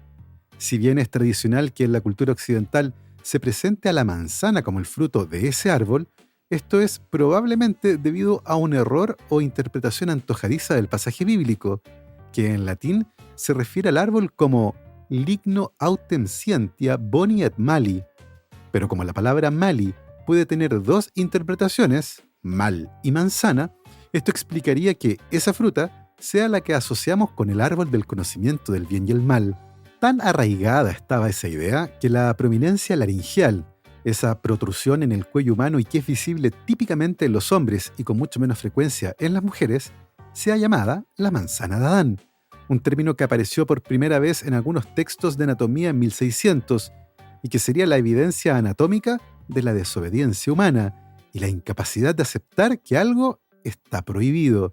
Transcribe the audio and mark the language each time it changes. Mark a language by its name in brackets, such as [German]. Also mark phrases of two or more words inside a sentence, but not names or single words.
[Spanish] Si bien es tradicional que en la cultura occidental se presente a la manzana como el fruto de ese árbol, esto es probablemente debido a un error o interpretación antojadiza del pasaje bíblico, que en latín se refiere al árbol como [Latin] ligno autem scientia boni et mali. [Spanish] Pero como la palabra mali puede tener dos interpretaciones, mal y manzana, esto explicaría que esa fruta sea la que asociamos con el árbol del conocimiento del bien y el mal. Tan arraigada estaba esa idea que la prominencia laringeal, esa protrusión en el cuello humano y que es visible típicamente en los hombres y con mucho menos frecuencia en las mujeres, sea llamada la manzana de Adán, un término que apareció por primera vez en algunos textos de anatomía en 1600 y que sería la evidencia anatómica de la desobediencia humana y la incapacidad de aceptar que algo está prohibido.